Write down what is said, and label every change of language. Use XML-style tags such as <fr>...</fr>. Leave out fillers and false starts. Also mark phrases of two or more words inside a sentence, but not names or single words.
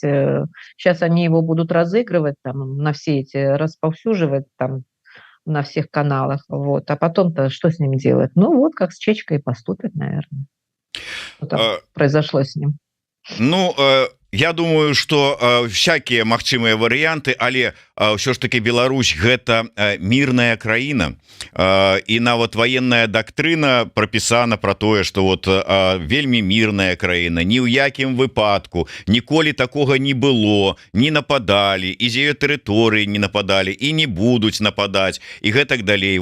<ru>Сейчас они его будут разыгрывать, там, на все эти расповсюживать, там, на всех каналах. Вот. А потом-то что с ним делать? Ну, вот как с Чечкой поступят, наверное. Что там произошло с ним.</ru> <be>Ну, я думаю, что всякие магчымыя варианты, але ўсё ж таки Беларусь гэта мирная краіна, і нават</be> <ru>военная доктрина</ru> <be>пропісана про тое, что вот вельмі мирная краіна, ні ў якім выпадку ніколі такога не было,</be> <ru>не нападали,</ru> <be>і з ее тэрыторыі</be> <ru>не нападали</ru> <be>і не будуць нападать і гэтак далей.</be>